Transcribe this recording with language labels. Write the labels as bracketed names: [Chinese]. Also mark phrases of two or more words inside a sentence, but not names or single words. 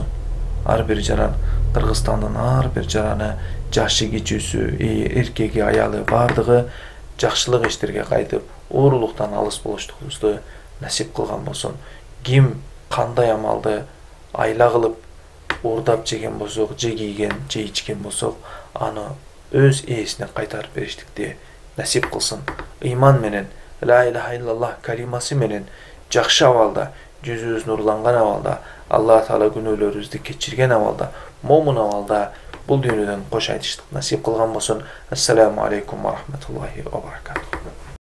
[Kyrgyz] Ар бир жаран, Кыргызстандын ар бир жараны, жашы кичүүсү, эркеги, аялы бардыгы жакшылык иштерге кайтып, уурулуктан алыс болуштугубузду насип кылган болсун. Ким кандай амалды айла кылып уурдап жеген болсок, же кийген, же ичкен болсок, аны өз ээсине кайтарып бериштикти насип кылсын. Ыйман менен, [Arabic] لا إله إلا الله [Kyrgyz] калимасы менен жакшы абалда, жүзүбүз нурланган абалда, Алла Таала күнөөлөрүбүздү кечирген абалда, момун абалда бул дүйнөдөн кош айтыштык насип кылган болсун. [Arabic] السلام عليكم ورحمة الله وبركاته.